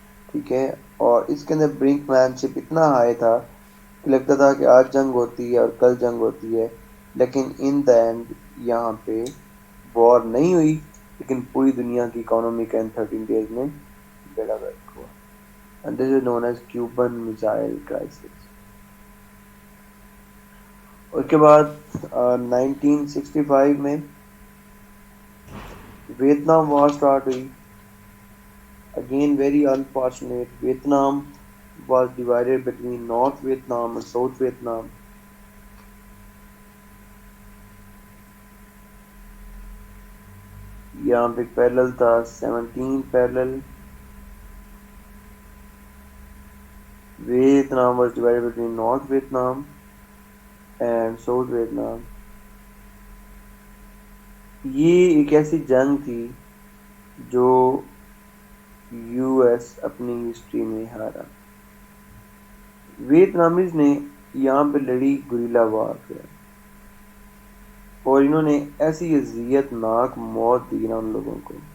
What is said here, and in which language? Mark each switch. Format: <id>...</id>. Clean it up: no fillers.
<ur>ٹھیک ہے, اور اس کے اندر برنک مین شپ اتنا ہائی تھا کہ لگتا تھا کہ آج جنگ ہوتی ہے اور کل جنگ ہوتی ہے, لیکن</ur> <en>in the end</en> <ur>یہاں پہ وار نہیں ہوئی, لیکن پوری دنیا کی اکانومی کا ان 13 days میں بیڑا غرق ہوا.</ur> <en>And this is known as Cuban Missile Crisis.</en> <ur>اس کے بعد 1965 میں ویتنام وار سٹارٹ ہوئی.</ur> <en>Again very unfortunate. Vietnam was divided between North Vietnam and South Vietnam.</en> <ur>یہاں پہ پیرلل تھا 17 parallel.</ur> <en>Vietnam was divided between North Vietnam and South Vietnam.</en> <ur>یہ ایک ایسی جنگ تھی جو یو ایس اپنی ہسٹری میں ہارا. ویتنامیز نے یہاں پہ لڑی گوریلا وارفیئر, اور انہوں نے ایسی اذیت ناک موت دی نا ان لوگوں کو.</ur>